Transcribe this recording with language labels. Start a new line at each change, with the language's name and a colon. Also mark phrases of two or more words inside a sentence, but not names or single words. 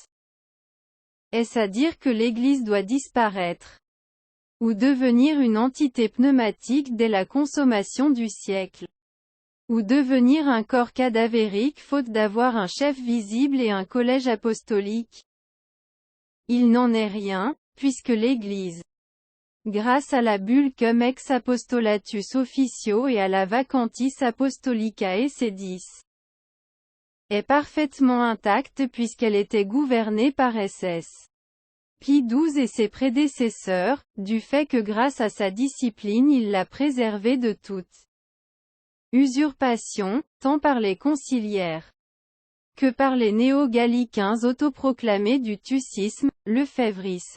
French: Est-ce à dire que l'Église doit disparaître ou devenir une entité pneumatique dès la consommation du siècle, ou devenir un corps cadavérique faute d'avoir un chef visible et un collège apostolique? Il n'en est rien, puisque l'Église, grâce à la bulle Cum ex apostolatus officio et à la vacantis apostolicae sedis, est parfaitement intacte puisqu'elle était gouvernée par SS. Pie XII et ses prédécesseurs, du fait que grâce à sa discipline il l'a préservée de toute usurpation, tant par les conciliaires que par les néo-gallicains autoproclamés du tussisme, lefèvrisme.